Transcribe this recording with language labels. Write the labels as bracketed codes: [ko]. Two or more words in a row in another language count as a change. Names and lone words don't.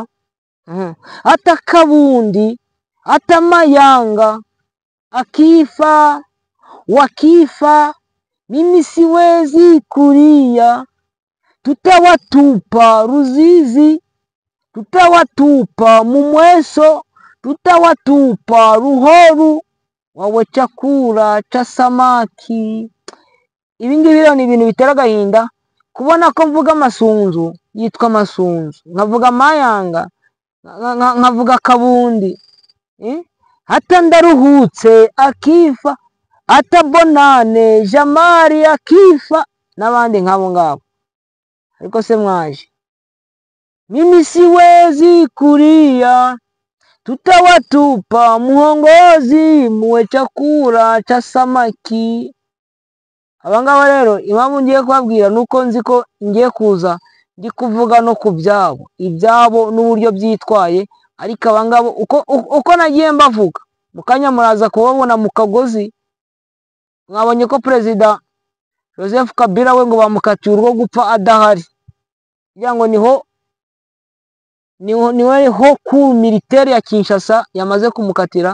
[sw] Hata Kabundi, hata Mayanga akifa, wakifa, mimi siwezi kulia, tutawatupa Ruzizi, tutawatupa Mumweso, tutawatupa Ruhoru wawe chakula cha samaki. [rn] Ibingibi rero ni ibintu bitera agahinda kubona ko mvuga Masunzu yitwa Masunzu, nkavuga Mayanga, nkavuga Kabundi, [sw] hata Ndaruhutse akifa, hata Bonane Jamari akifa [rn] n'abandi nkabo ngabo. Ariko se mwaje, [sw] mimi siwezi kulia, tutawatupa Muhongozi muwe chakula cha samaki. [rn] Abangaba rero impamvu ngiye kubabwira nuko nzi ko ngiye kuza ndi kuvuga no ku byabo, ibyabo n'uburyo byitwaye. Ariko abangabo uko nagiye mbavuga, mukanya muraza kubabona mu kagozi. Mwabonye ko Perezida Joseph Kabila we ngo bamukatiye urwo gupfa adahari, kugira ngo niho ku militaire ya Kinshasa yamaze kumukatira.